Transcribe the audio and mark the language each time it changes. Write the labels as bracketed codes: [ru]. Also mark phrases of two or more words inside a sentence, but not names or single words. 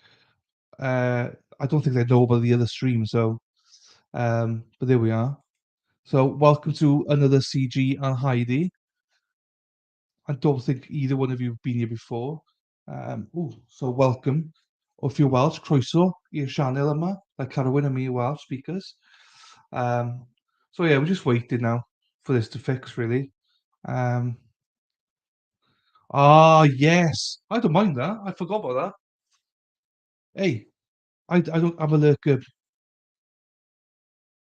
[en] I don't think they know about the other stream, so, but there we are. So, welcome to another CG and Heidi. I don't think either one of you have been here before. So welcome. O if you're Welsh, [cy] croeso i'r sianel yma. [en] Like Carwyn and me are Welsh speakers. So yeah, we're just waiting now for this to fix, really. Yes. I don't mind that. I forgot about that. Hey, I don't have a look.